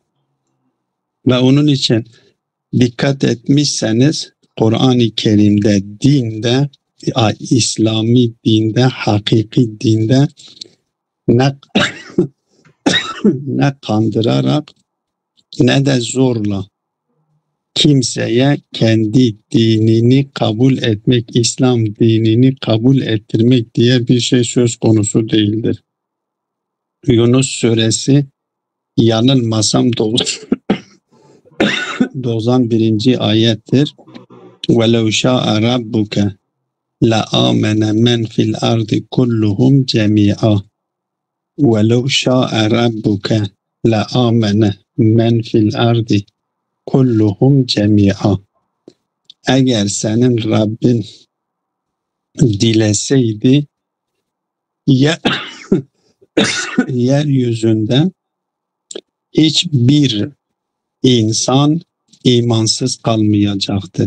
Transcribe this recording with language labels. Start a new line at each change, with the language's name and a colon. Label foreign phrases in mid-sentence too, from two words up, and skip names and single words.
Turkish: Ve onun için dikkat etmişseniz Kur'an-ı Kerim'de, dinde, İslami dinde, hakiki dinde ne kandırarak ne de zorla kimseye kendi dinini kabul etmek, İslam dinini kabul ettirmek diye bir şey söz konusu değildir. Yunus suresi yanılmasam 91. ayettir.
Arabic: وَلَوْ شَاءَ رَبُّكَ لَآمَنَ مَنْ فِي الْأَرْضِ كُلُّهُمْ جَمِيعًا وَلَوْ شَاءَ رَبُّكَ لَآمَنَ مَنْ فِي الْأَرْضِ كُلُّهُمْ جَمِيعًا.
Turkish: Eğer senin Rabbin dileseydi yeryüzünde hiçbir insan imansız kalmayacaktı.